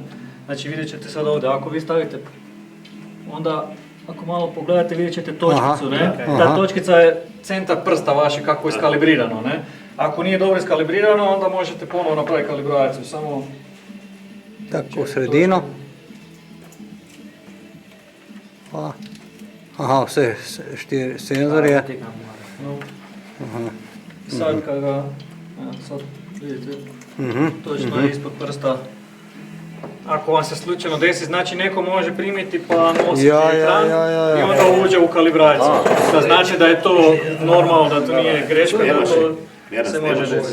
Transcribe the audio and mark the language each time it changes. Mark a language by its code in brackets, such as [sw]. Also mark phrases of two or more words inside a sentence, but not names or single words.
[hr] Znači vidjet ćete sad ovdje, ako vi stavite, onda ako malo pogledate vidjet ćete točkicu, ne? Ta točkica je centar prsta vaše kako je iskalibrirano, ne? Ako nije dobro iskalibrirano, onda možete ponovo napraviti kalibraciju, samo... Tako, u sredino. Pa. [sl] Aha, vse štiri senzorje. [hr] Sad kad ga, sad vidite, točno ispod prsta. Ako vam se slučajno desi, znači neko može primiti pa nositi ekran i onda uđe u kalibraciju. Da znači da je to normalno, da to nije greška, da to se može desiti.